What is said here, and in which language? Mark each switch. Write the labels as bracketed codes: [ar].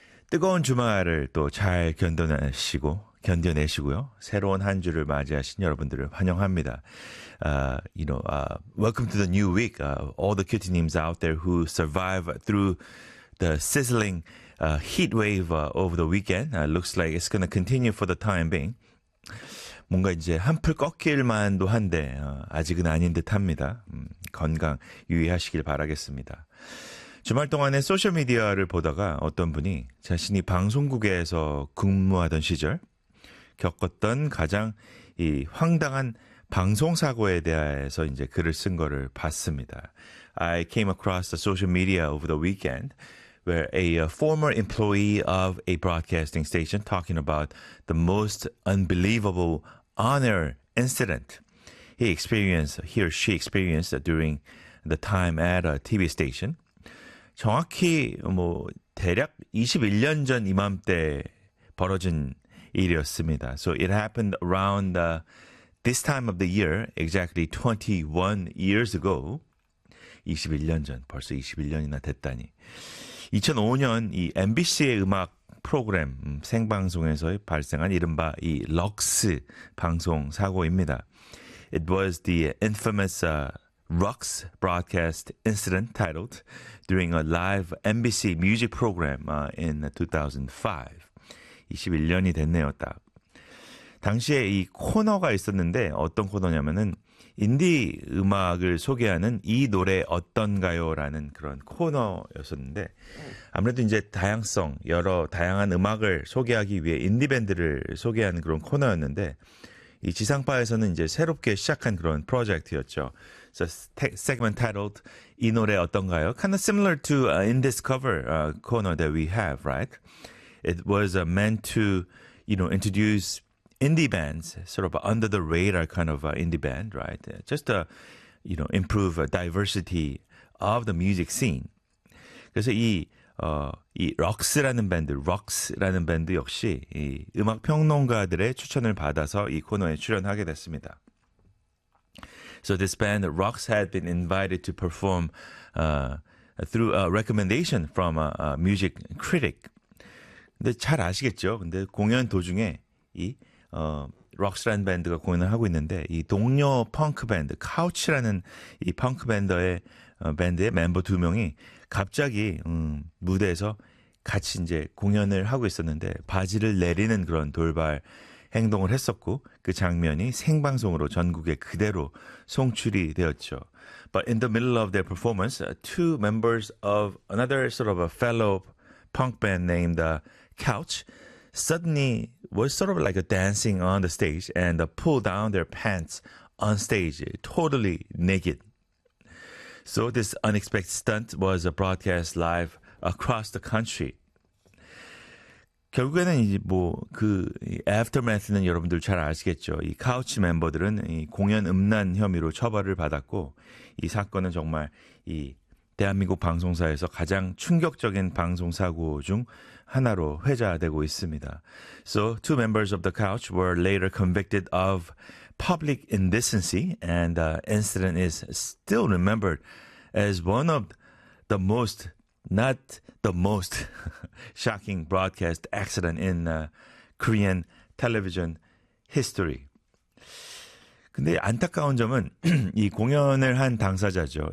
[ko] 뜨거운 주말을 또 잘 견뎌내시고요. 새로운 한 주를 맞이하신 여러분들을 환영합니다. [en] Welcome to the new week. All the cutie names out there who survive through the sizzling heat wave over the weekend. Looks like it's going to continue for the time being. [ko] 뭔가 이제 한풀 꺾일만도 한데 아직은 아닌 듯합니다. 건강 유의하시길 바라겠습니다. 주말 동안에 소셜미디어를 보다가 어떤 분이 자신이 방송국에서 근무하던 시절 겪었던 가장 이 황당한 방송사고에 대해서 이제 글을 쓴 거를 봤습니다. [en] I came across the social media over the weekend where a former employee of a broadcasting station talking about the most unbelievable on-air incident he or she experienced during the time at a TV station. [ko] 정확히 뭐 대략 21년 전 이맘때 벌어진 일이었습니다. [en] So it happened around this time of the year, exactly 21 years ago. [ko] 21년 전, 벌써 21년이나 됐다니. 2005년 이 MBC의 음악 프로그램 생방송에서 발생한 이른바 이 럭스 방송 사고입니다. [en] It was the infamous Rux broadcast incident titled during a live MBC music program in 2005. [ko] 21년이 됐네요, 딱. 당시에 이 코너가 있었는데 어떤 코너냐면은 인디 음악을 소개하는 이 노래 어떤가요? 라는 그런 코너였었는데 아무래도 이제 다양성, 여러 다양한 음악을 소개하기 위해 인디밴드를 소개하는 그런 코너였는데 이 지상파에서는 이제 새롭게 시작한 그런 프로젝트였죠. [en] So segment titled [ko] 이 노래 어떤가요? [en] Kind of similar to In This Cover corner that we have, right? It was meant to, you know, introduce indie bands, sort of under the radar kind of indie band, right? Just to, you know, improve diversity of the music scene. [ko] 그래서 이 럭스라는 밴드, 럭스라는 밴드 역시 이 음악 평론가들의 추천을 받아서 이 코너에 출연하게 됐습니다. [en] So this band, Rux, had been invited to perform through a recommendation from a music critic. [ko] 근데 잘 아시겠죠? 근데 공연 도중에 이 럭스라는 밴드가 공연을 하고 있는데 이 동료 펑크 밴드 카우치라는 이 펑크 밴드의 밴드의 멤버 두 명이 갑자기 무대에서 같이 이제 공연을 하고 있었는데 바지를 내리는 그런 돌발 행동을 했었고 그 장면이 생방송으로 전국에 그대로 송출이 되었죠. [en] But in the middle of their performance, two members of another sort of a fellow punk band named Couch suddenly was sort of like a dancing on the stage and pulled down their pants on stage, totally naked. So this unexpected stunt was broadcast live across the country. [ko] 결국에는 이제 뭐 그 aftermath는 여러분들 잘 아시겠죠. 이 카우치 멤버들은 이 공연 음란 혐의로 처벌을 받았고 이 사건은 정말 이 대한민국 방송사에서 가장 충격적인 방송 사고 중 하나로 회자되고 있습니다. [en] So two members of the Couch were later convicted of public indecency and the incident is still remembered as one of the most not the most shocking broadcast accident in Korean television history. [ko] 근데 안타까운 점은 이 공연을 한 당사자죠.